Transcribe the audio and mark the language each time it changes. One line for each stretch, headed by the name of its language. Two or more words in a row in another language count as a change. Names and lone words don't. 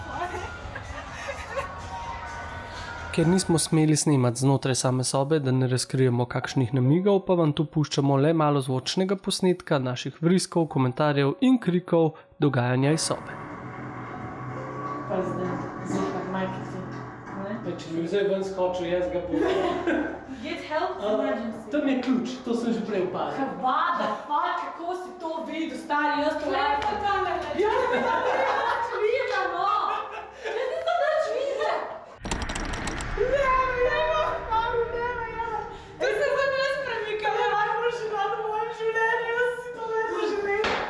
Slovenian: Ker nismo smeli snemati znotraj same sobe, da ne razkrijemo kakšnih namigov, pa vam tu puščamo le malo zvočnega posnetka naših vriskov, komentarjev in krikov dogajanja iz sobe. Pa zdaj, zopet majkici. Če bi zdaj ven skočil, jaz ga bom.
English: Get help, emergency.
Slovenian: Tam je ključ, to sem že prej opazil. Kavada, kako si to videl, stari, jaz to lepo tam ne ležim. Ja, ne več videla, no. Jaz nisem več videla. To se zdaj brez premika, ne najboljši dan v mojem življenju, jaz si to vedno želim.